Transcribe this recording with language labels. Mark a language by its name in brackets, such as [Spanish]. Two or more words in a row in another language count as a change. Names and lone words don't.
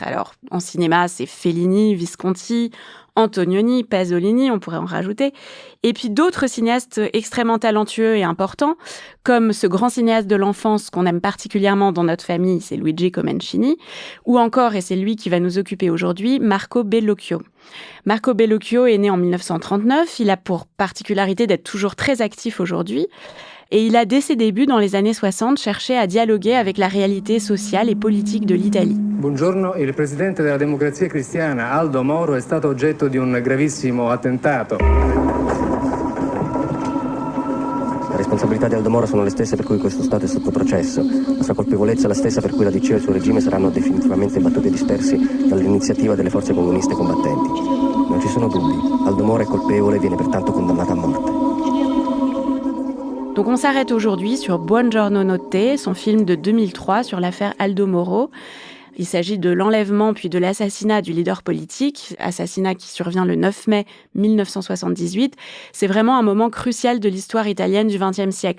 [French] Alors, en cinéma, c'est Fellini, Visconti, Antonioni, Pasolini, on pourrait en rajouter, et puis d'autres cinéastes extrêmement talentueux et importants, comme ce grand cinéaste de l'enfance qu'on aime particulièrement dans notre famille, c'est Luigi Comencini, ou encore, et c'est lui qui va nous occuper aujourd'hui, Marco Bellocchio. Marco Bellocchio est né en 1939, il a pour particularité d'être toujours très actif aujourd'hui, et il a dès ses débuts dans les années 60 cherché à dialoguer avec la réalité sociale et politique de l'Italie. [Italian] Buongiorno, il presidente della Democrazia Cristiana, Aldo Moro, è stato oggetto di un gravissimo attentato. Le responsabilità di Aldo Moro sono le stesse per cui questo Stato è sotto processo. La sua colpevolezza è la stessa per cui la DC e il suo regime saranno definitivamente battuti e dispersi dall'iniziativa delle forze comuniste combattenti. Non ci sono dubbi, Aldo Moro è colpevole e viene pertanto condannato a morte. [French] Donc on s'arrête aujourd'hui sur Buongiorno Notte, son film de 2003 sur l'affaire Aldo Moro. Il s'agit de l'enlèvement puis de l'assassinat du leader politique, assassinat qui survient le 9 mai 1978. C'est vraiment un moment crucial de l'histoire italienne du XXe siècle.